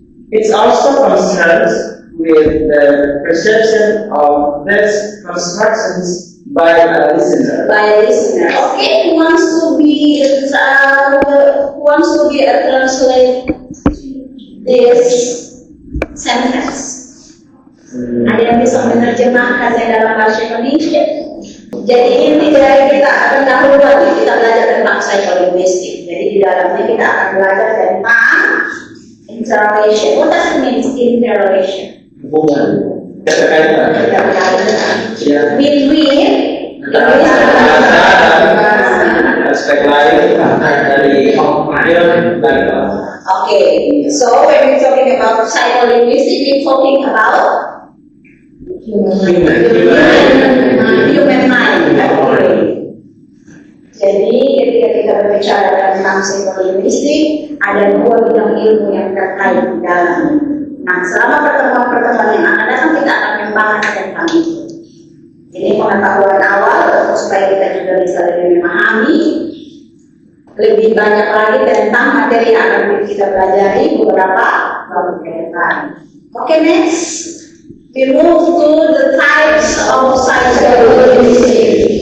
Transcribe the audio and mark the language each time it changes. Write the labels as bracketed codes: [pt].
[en] It also concerns with the perception of these constructions by a listener. by listener. Okay, who wants to be translate this sentence? [id] Ada yang bisa menerjemahkan saya dalam bahasa Indonesia? Jadi inti dari kita akan dahulu kita belajar tentang psikolinguistik. Jadi di dalamnya kita akan belajar tentang interrelation. [en] What does it mean interrelation? [id] Hubungan keterkaitan. Ya. [en] Between [id] Aspek lain dari dan [en] Okay, so when we're talking about psycholinguistics, we're talking about human mind. [id] Okay. Jadi ketika kita berbicara tentang psikolinguistik, ada dua bidang ilmu yang terkait di dalam. Nah, selama pertemuan-pertemuan yang akan datang kita akan membahas tentang itu. Ini pengetahuan awal supaya kita juga bisa lebih memahami lebih banyak lagi tentang materi yang akan kita pelajari beberapa waktu ke depan. [en] Okay, next. We move to the types of psycholinguistics.